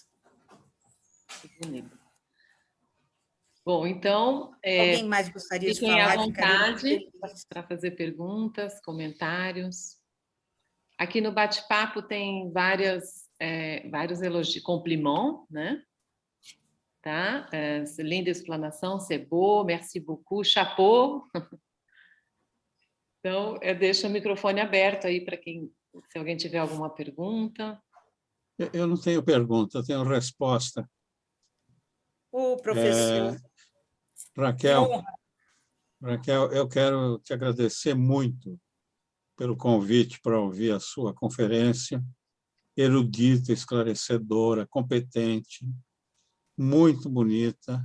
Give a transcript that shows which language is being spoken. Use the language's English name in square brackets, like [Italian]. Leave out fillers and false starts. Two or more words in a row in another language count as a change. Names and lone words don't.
[Portuguese] Que bonito. Bom, então, alguém mais gostaria de fiquem à falar? vontade para fazer perguntas, comentários. Aqui no bate-papo tem vários elogios, compliments, né? Tá? Linda explanação, [French] c'est beau, merci beaucoup, chapeau. [Portuguese] Então, eu deixo o microfone aberto aí para se alguém tiver alguma pergunta. Eu não tenho pergunta, eu tenho resposta. Professor. Raquel, eu quero te agradecer muito pelo convite para ouvir a sua conferência, erudita, esclarecedora, competente, muito bonita.